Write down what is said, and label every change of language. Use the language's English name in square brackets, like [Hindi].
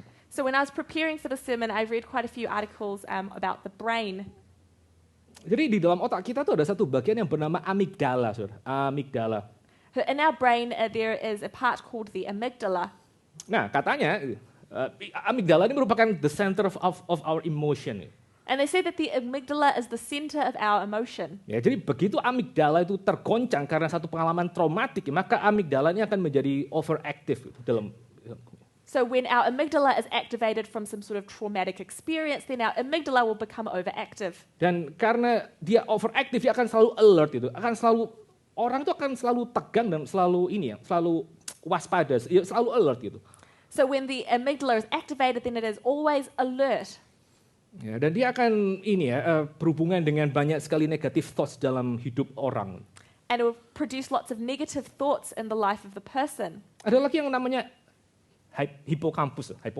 [English] So when I was preparing for the sermon, I read quite a few articles about the brain. [Indonesian] Jadi di dalam otak kita tuh ada satu bagian yang bernama amigdala, Saudara. Amigdala. [English] In our brain, there is a part called the amygdala. [Indonesian] Nah, katanya amigdala ini merupakan [English] the center of our emotion. And they say that the amygdala is the center of our emotion. [Indonesian] Ya, jadi begitu amigdala itu tergoncang karena satu pengalaman traumatik, maka amigdala ini akan menjadi overactive dalam. [English] So when our amygdala is activated from some sort of traumatic experience, then our amygdala will become overactive. [Indonesian] Dan karena dia overactive, dia akan selalu alert itu, orang itu akan selalu tegang dan selalu waspada, selalu alert gitu. [English] So when the amygdala is activated, then it is always alert. [Indonesian] Ya, dan dia akan berhubungan dengan banyak sekali [English] negative thoughts [Indonesian] dalam hidup orang. [English] And it will produce lots of negative thoughts in the life of the person. [Indonesian] Ada lagi yang namanya hippocampus.